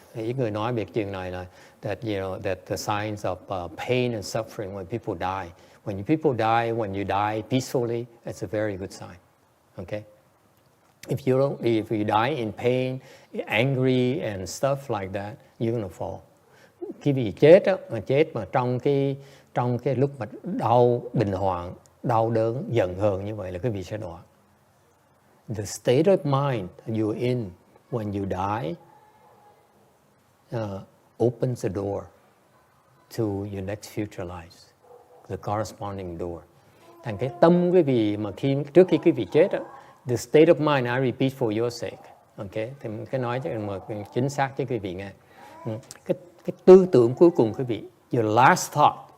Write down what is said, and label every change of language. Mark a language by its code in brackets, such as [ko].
[vi] Ít người nói về chuyện này là [en] that the signs of pain and suffering when people die. When you die peacefully, it's a very good sign. Okay? If you die in pain, angry and stuff like that, you're gonna fall. [vi] Khi bị chết mà trong cái lúc mà đau, bình hoạn, đau đớn, giận hờn như vậy là quý vị sẽ đọa. [en] The state of mind you're in when you die opens the door to your next future lives, the corresponding door. [vi] Thành cái tâm quý vị mà trước khi quý vị chết đó, [en] the state of mind, I repeat for your sake. Okay? [vi] Thì cái nói cho mà chính xác cho quý vị nghe. Cái tư tưởng cuối cùng quý vị, [en] your last thought.